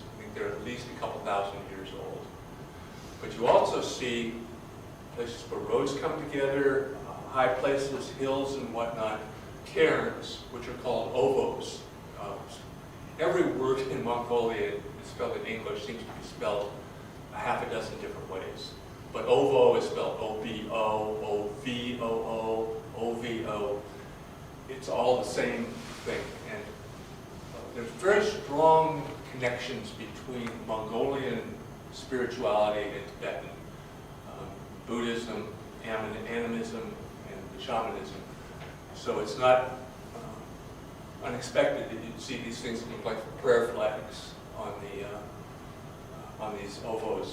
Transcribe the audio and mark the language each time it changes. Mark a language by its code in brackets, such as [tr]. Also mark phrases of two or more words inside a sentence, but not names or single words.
[en] I think they're at least a couple thousand years old. But you also see places where roads come together, high places, hills and whatnot, cairns, which are called ovos. Every word in Mongolia is spelled in English seems to be spelled a half a dozen different ways. But ovo is spelled O-B-O, O-V-O-O, O-V-O. It's all the same thing. And there's very strong connections between Mongolian spirituality and Tibetan Buddhism, animism, and shamanism. So it's not unexpected that you'd see these things that look like prayer flags on these ovos.